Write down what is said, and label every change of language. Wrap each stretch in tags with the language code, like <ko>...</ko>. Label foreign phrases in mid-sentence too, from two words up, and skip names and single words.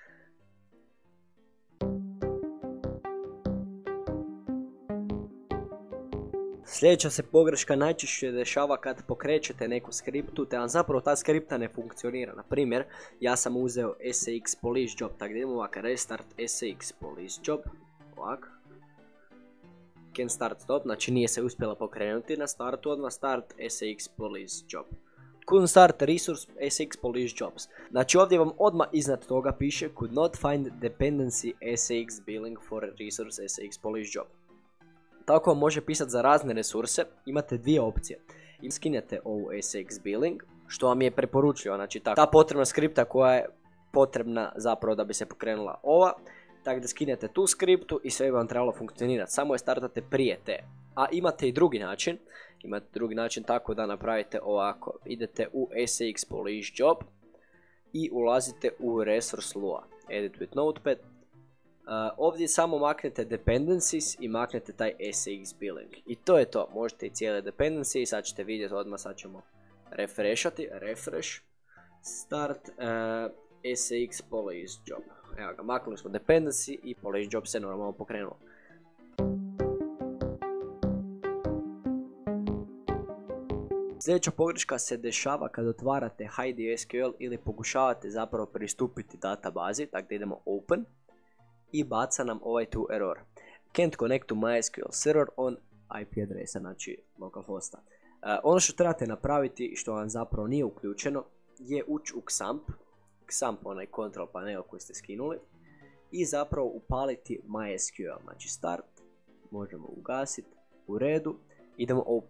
<hr>Sljedeća se pogreška najčešće dešava kad pokrećete neku skriptu te vam zapravo ta skripta ne funkcionira. Na primjer, ja sam uzeo SAX police job, tako da idemo ovak restart SAX police job, ovak.</hr> <en>Can start stop,</en> <hr>znači nije se uspjela pokrenuti na startu, odmah start SAX police job.</hr> <en>Couldn't start resource SAX police jobs.</en> <hr>Znači ovdje vam odmah iznad toga piše</hr> <en>could not find dependency SAX billing for resource SAX police job.</en> <hr>Tako vam može pisati za razne resurse, imate dvije opcije. I skinete ovu SAX billing, što vam je preporučljivo, znači ta potrebna skripta koja je potrebna zapravo da bi se pokrenula ova. Tako da skinete tu skriptu i sve vam trebalo funkcionirati, samo je startate prije te. A imate i drugi način, tako da napravite ovako. Idete u SAX police job i ulazite u resource lua,</hr> <en>edit with notepad.</en> <hr>Ovdje samo maknete dependencies i maknete taj SAX billing. I to je to, možete i cijele dependencije, sad ćete vidjeti odmah, sad ćemo refreshati,</hr> <en>refresh, start SAX police job.</en> <hr>Evo ga, maknuli smo dependency i police job se normalno pokrenuo. Sljedeća pogreška se dešava kad otvarate HiDSQL ili pokušavate zapravo pristupiti databazi, tako da idemo open i baca nam ovaj tu error.</hr> <en>Can't connect to MySQL server on IP</en> <hr>adresa, znači localhosta. Ono što trebate napraviti, što vam zapravo nije uključeno, je ući u XAMPP, onaj</hr> <en>control panel</en> <hr>koji ste skinuli, i zapravo upaliti MySQL, znači start, možemo ugasiti, u redu, idemo open.</hr>